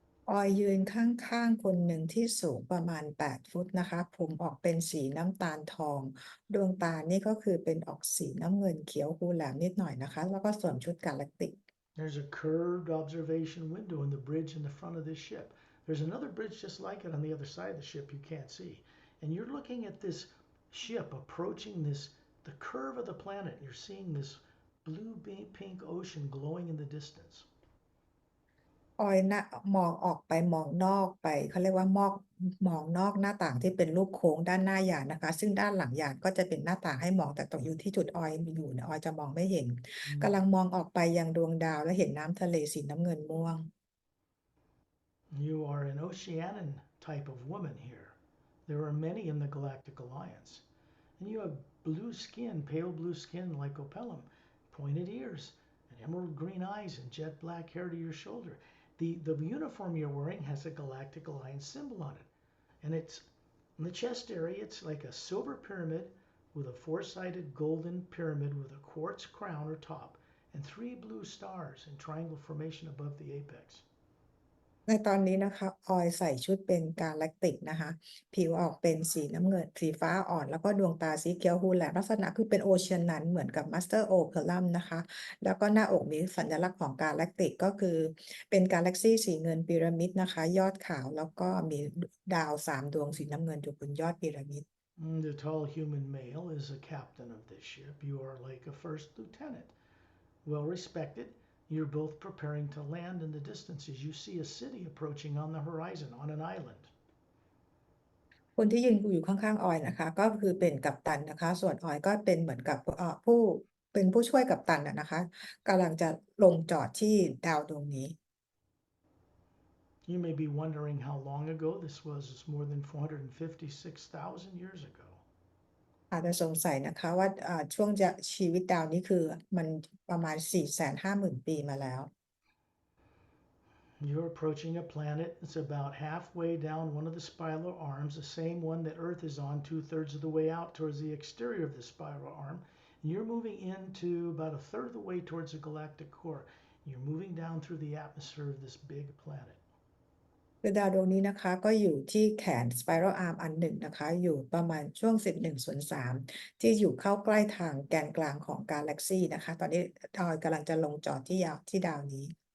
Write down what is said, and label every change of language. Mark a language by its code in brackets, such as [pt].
[th] ออยยืนข้างๆคนหนึ่งที่สูงประมาณ8ฟุตนะคะผมออกเป็นสีน้ำตาลทองดวงตานี่ก็คือเป็นออกสีน้ำเงินเขียวหูแหลมนิดหน่อยนะคะแล้วก็สวมชุดกาแล็กติก [en] There's a curved observation window in the bridge in the front of this ship. There's another bridge just like it on the other side of the ship you can't see. And you're looking at this ship approaching the curve of the planet. You're seeing this blue pink ocean glowing in the distance. [th] ออยนะมองออกไปมองนอกไปเขาเรียกว่ามองนอกหน้าต่างที่เป็นรูปโค้งด้านหน้ายานนะคะซึ่งด้านหลังยานก็จะเป็นหน้าต่างให้มองแต่ตรงอยู่ที่จุดออยอยู่เนี่ยออยจะมองไม่เห็นกำลังมองออกไปยังดวงดาวและเห็นน้ำทะเลสีน้ำเงินม่วง [en] You are an Oceanian type of woman here. There are many in the Galactic Alliance. And you have blue skin, pale blue skin like Opelum, pointed ears, and emerald green eyes, and jet black hair to your shoulder. The uniform you're wearing has a Galactic Alliance symbol on it. And it's in the chest area, it's like a silver pyramid with a four-sided golden pyramid with a quartz crown or top and 3 blue stars in triangle formation above the apex. [th] ในตอนนี้นะคะออยใส่ชุดเป็นกาแล็กติกนะคะผิวออกเป็นสีน้ำเงินสีฟ้าอ่อนแล้วก็ดวงตาสีเขียวฮูแลบลักษณะคือเป็นโอเชียนนั้นเหมือนกับมาสเตอร์โอเพลัมนะคะแล้วก็หน้าอกมีสัญลักษณ์ของกาแล็กติกก็คือเป็นกาแล็กซี่สีเงินพีระมิดนะคะยอดขาวแล้วก็มีดาว3 ดวงสีน้ำเงินอยู่บนยอดพีระมิด [en] The tall human male is a captain of this ship. You are like a first lieutenant, well respected. You're both preparing to land in the distance as you see a city approaching on the horizon on an island. [th] คนที่ยืนอยู่ข้างๆออยนะคะก็คือเป็นกัปตันนะคะส่วนออยก็เป็นเหมือนกับเป็นผู้ช่วยกัปตันนะคะกำลังจะลงจอดที่ดาวดวงนี้ [en] You may be wondering how long ago this was. It's more than 456,000 years ago. [th] อาจจะสงสัยนะคะว่าช่วงจะชีวิตดาวนี้คือมันประมาณ450,000 ปีมาแล้ว [en] You're approaching a planet that's about halfway down one of the spiral arms, the same one that Earth is on, 2/3 of the way out towards the exterior of the spiral arm. And you're moving into about 1/3 of the way towards the galactic core. You're moving down through the atmosphere of this big planet. [th] คือดาวดวงนี้นะคะก็อยู่ที่แขน Spiral Arm อันหนึ่งนะคะอยู่ประมาณช่วง1/3ที่อยู่เข้าใกล้ทางแกนกลางของกาแล็กซีนะคะตอนนี้ออยกำลังจะลงจอดที่ดาวนี้